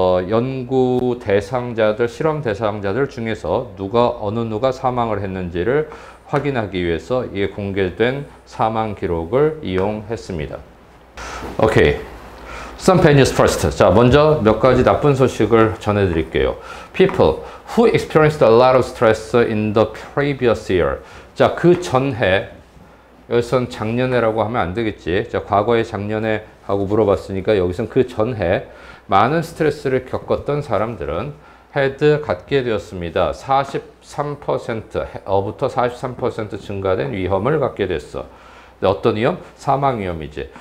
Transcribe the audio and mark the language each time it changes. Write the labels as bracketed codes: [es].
[ko] 연구 대상자들, 실험 대상자들 중에서 어느 누가 사망을 했는지를 확인하기 위해서 이 공개된 사망 기록을 이용했습니다. [en] 오케이. Some bad news first. [ko] 자, 먼저 몇 가지 나쁜 소식을 전해드릴게요. [en] People who experienced a lot of stress in the previous year. [ko] 자, 그 전해, 여기선 작년에라고 하면 안 되겠지. 자, 과거에 작년에 하고 물어봤으니까 여기선 그 전해 많은 스트레스를 겪었던 사람들은 had 갖게 되었습니다. 43%부터 43% 증가된 위험을 갖게 됐어. 어떤 위험? 사망 위험이지.